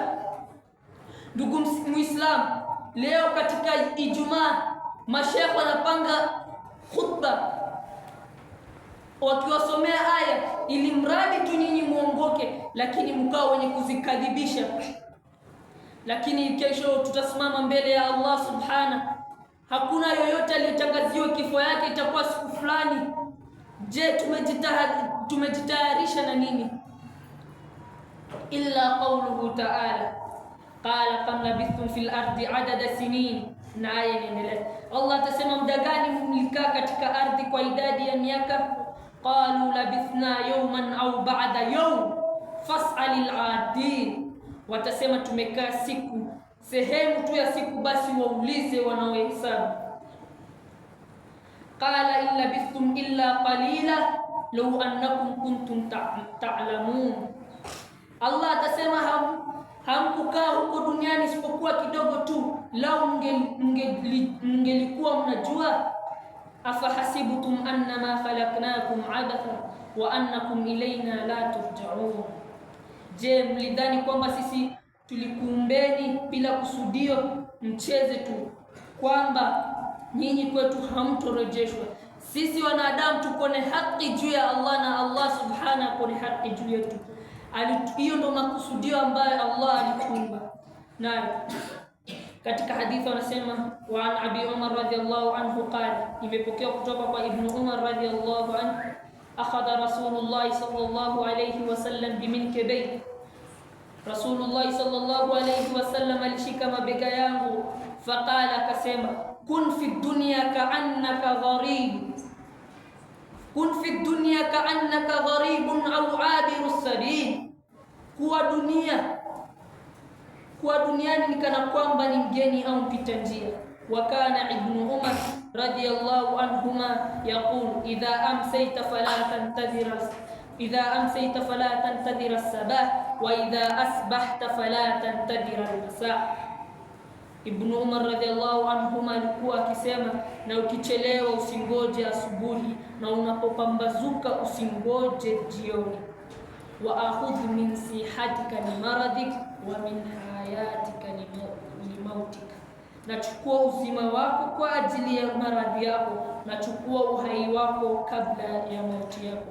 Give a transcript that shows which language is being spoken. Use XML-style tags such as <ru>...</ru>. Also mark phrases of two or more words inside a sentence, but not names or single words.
<sw>Ndugu Muislamu, leo katika Ijumaa mashaikh wanapanga khutba wakiwasomea aya ili mradi tu nyinyi muongoke, lakini mkao wenye kuzikadhibisha. Lakini kesho tutasimama mbele ya Allah subhana, hakuna yoyote aliyetangaziwa kifo yake itakuwa siku fulani. Je, tumejitayarisha na nini?</sw> <ar>إلا قوله تعالى قال كم لبثتم في الأرض عدد سنين,</ar> <sw>na aya inaendelea. Allah atasema, muda gani mlikaa katika ardhi kwa idadi ya miaka?</sw> <ar>قالوا لبثنا يوما أو بعض يوم فاسأل العادين,</ar> <sw>watasema tumekaa siku, sehemu tu ya siku, basi waulize wanaohesabu.</sw> <ar>قال إن لبثتم إلا قليلا لو أنكم كنتم تعلمون,</ar> <sw>Allah atasema hamkukaa huko duniani isipokuwa kidogo tu, lau mngelikuwa mnajua.</sw> <ar>أفحسبتم أنما خلقناكم عبثا وأنكم إلينا لا ترجعون,</ar> <sw>je, mlidhani kwamba sisi tulikuumbeni bila kusudio mcheze tu, kwamba nyinyi kwetu hamtorejeshwa? Sisi wanadamu tuko na haki juu ya Allah na Allah subhanahu ako na haki juu yetu. Hiyo ndo makusudio ambayo Allah alituumba nayo. Katika hadithi wanasema,</sw> <ar>وعن أبي عمر رضي الله عنه قال,</ar> <sw>imepokea kutoka kwa</sw> <ar>ابن عمر رضي الله عنه أخذ رسول الله صلى الله عليه وسلم بمنكبي, رسول الله صلى الله عليه وسلم</ar> <sw>alishika mabega yangu,</sw> <ar>faqala, akasema, كن في الدنيا كأنك غريب كن في الدنيا كأنك غريب أو عابر سبيل,</ar> <sw>kuwa duniani ni kana kwamba ni mgeni au mpita njia.</sw> <ar>وكان ابن عمر رضي الله عنهما يقول إذا أمسيت فلا تنتظر الصباح وإذا أصبحت فلا تنتظر المساء.</ar> <sw>Ibn Umar</sw> <ar>رضي الله عنهما</ar> <sw>alikuwa akisema, na ukichelewa usingoje asubuhi, na unapopambazuka usingoje jioni.</sw> <ar>وخذ من صحتك لمرضك ومن حياتك لموتك,</ar> <sw>nachukua uzima wako kwa ajili ya maradhi yako, nachukua uhai wako kabla ya mauti yako.</sw>